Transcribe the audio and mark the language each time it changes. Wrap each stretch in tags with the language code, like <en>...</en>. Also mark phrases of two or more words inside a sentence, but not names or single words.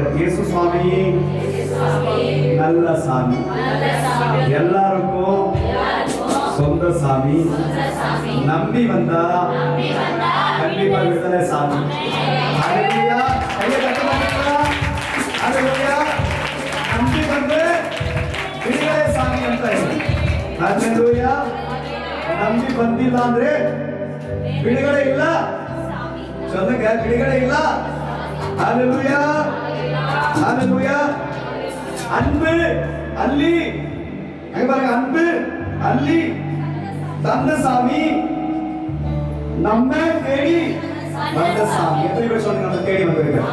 <ta>இயேசு சுவாமி நல்ல சாமி, எல்லாருக்கும் சொந்த சாமி. நம்பி வந்தா கண்டிப்பா விடுதலை சாமி. ஹalleluya. கையை தட்டுங்க. ஹalleluya. நம்பி வந்து விடுதலை சாமಿ</ta> <kn>ಅಂತ ಇದೆ.</kn> <ta>ஹalleluya.</ta> <kn>ನಂಬಿ ಬಂದಿಲ್ಲ ಅಂದ್ರೆ ಬಿಡುಗಡೆ ಇಲ್ಲ.</kn> <ta>சொல்லுங்க,</ta> <kn>ಬಿಡುಗಡೆ ಇಲ್ಲ.</kn> <ta>ஹalleluya, ஹalleluya. அன்பு அள்ளி, அங்க பாருங்க, அன்பு அள்ளி தந்த சாமி, நம்ம தேடி வந்த சாமி. எத்தனை பேர் சொல்லுங்க நம்ம தேடி வந்திருக்கோம்?</ta>